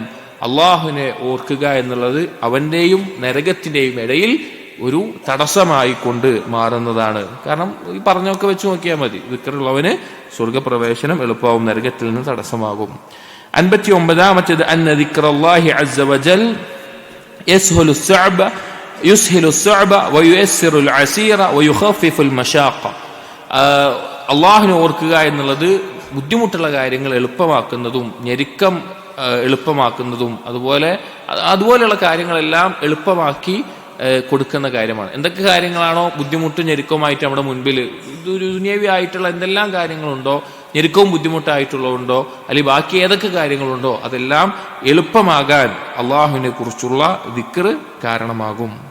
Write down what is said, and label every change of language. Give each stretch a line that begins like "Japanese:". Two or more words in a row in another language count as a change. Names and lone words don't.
Malayalam: അള്ളാഹുവിനെ ഓർക്കുക എന്നുള്ളത് അവന്റെയും നരകത്തിന്റെയും ഇടയിൽ ഒരു തടസ്സമായി കൊണ്ട് മാറുന്നതാണ്. കാരണം ഈ പറഞ്ഞൊക്കെ വെച്ച് നോക്കിയാൽ മതി, ദിക്റുള്ളവന് സ്വർഗപ്രവേശനം എളുപ്പമാവും, നരകത്തിൽ നിന്ന് തടസ്സമാകും.
Arabic: 59 أن ذكر الله عز وجل يسهل الصعب يسهل الصعب وييسر العسير ويخفف المشاقة.
Malayalam: അള്ളാഹുവിനെ ഓർക്കുക എന്നുള്ളത് ബുദ്ധിമുട്ടുള്ള കാര്യങ്ങൾ എളുപ്പമാക്കുന്നതും ഞെരുക്കം എളുപ്പമാക്കുന്നതും അതുപോലെയുള്ള കാര്യങ്ങളെല്ലാം എളുപ്പമാക്കി കൊടുക്കുന്ന കാര്യമാണ്. എന്തൊക്കെ കാര്യങ്ങളാണോ ബുദ്ധിമുട്ടും ഞെരുക്കവുമായിട്ട് നമ്മുടെ മുൻപിൽ ദുനിയവി ആയിട്ടുള്ള എന്തെല്ലാം കാര്യങ്ങളുണ്ടോ, ഞെരുക്കവും ബുദ്ധിമുട്ടായിട്ടുള്ളതുണ്ടോ, അല്ലെങ്കിൽ ബാക്കി ഏതൊക്കെ കാര്യങ്ങളുണ്ടോ അതെല്ലാം എളുപ്പമാകാൻ അള്ളാഹുവിനെ കുറിച്ചുള്ള ദിക്ർ കാരണമാകും.